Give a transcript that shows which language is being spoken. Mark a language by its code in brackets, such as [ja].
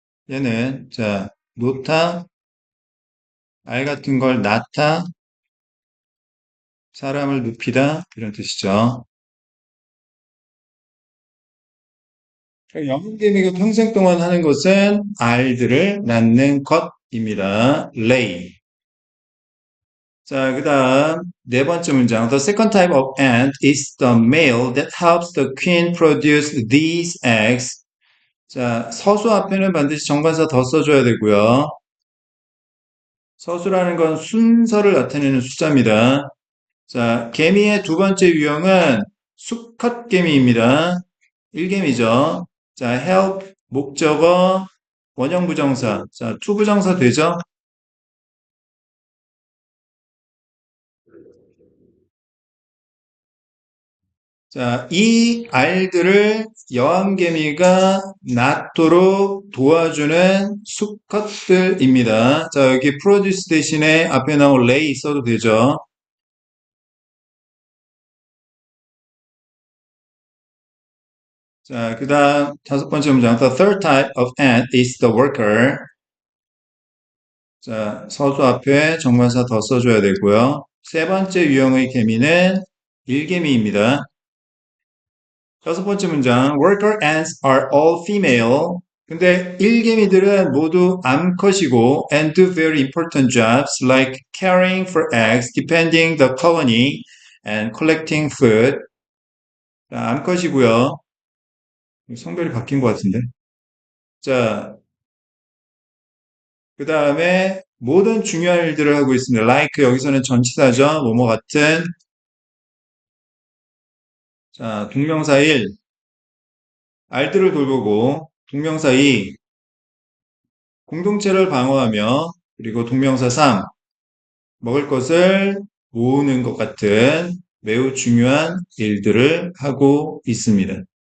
[ko] 얘는, 자, 놓다, 알 같은 걸 낳다, 사람을 눕히다, 이런 뜻이죠. 영국개미가 평생 동안 하는 것은 알들을 낳는 것입니다. lay. 자, 그 다음, 네 번째 문장. [en] The second type of ant is the male that helps the queen produce these eggs. [ko] 자, 서수 앞에는 반드시 정관사 더 써줘야 되고요. 서수라는 건 순서를 나타내는 숫자입니다. 자, 개미의 두 번째 유형은 수컷 개미입니다. 1개미죠. 자, help, 목적어, 원형 부정사. 자, to 부정사 되죠? 자, 이 알들을 여왕개미가 낳도록 도와주는 수컷들입니다. 자, 여기 produce 대신에 앞에 나온 lay 써도 되죠? 자, 그 다음 다섯 번째 문장. [en] The third type of ant is the worker. [ko] 자, 서두 앞에 정관사 더 써줘야 되고요. 세 번째 유형의 개미는 일개미입니다. 여섯 번째 문장. [en] Worker ants are all female. [ko] 근데 일개미들은 모두 암컷이고 [en] and do very important jobs like caring for eggs, defending the colony, and collecting food. [ko] 자, 암컷이고요. 성별이 바뀐 것 같은데. 자, 그 다음에 모든 중요한 일들을 하고 있습니다. like 여기서는 전치사죠. 뭐뭐 같은. 자, 동명사 1, 알들을 돌보고, 동명사 2, 공동체를 방어하며, 그리고 동명사 3, 먹을 것을 모으는 것 같은 매우 중요한 일들을 하고 있습니다.